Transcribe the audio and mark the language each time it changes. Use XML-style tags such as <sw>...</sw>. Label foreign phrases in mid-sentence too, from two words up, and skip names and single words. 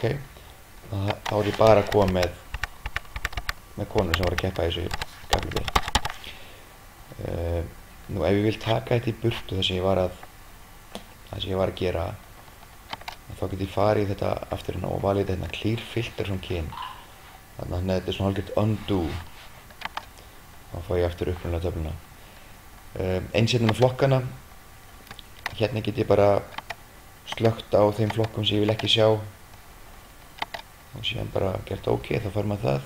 <is>Þá er ég bara að koma með konur sem voru að keppa í þessu kaplubi. Nú ef ég vil taka þetta í burtu það sem ég var að gera, þá get ég farið í þetta aftur hérna og valið þetta</is> <en>clear filter from</en> <is>kyn. Þannig að þetta er svona hálfgert undo. Þá fá ég aftur upprunalega töfluna. Eins hérna með flokkana. Hérna get ég bara slökkt á þeim flokkum sem ég vil ekki sjá. Og síðan bara gert OK, þá fær maður það.</is>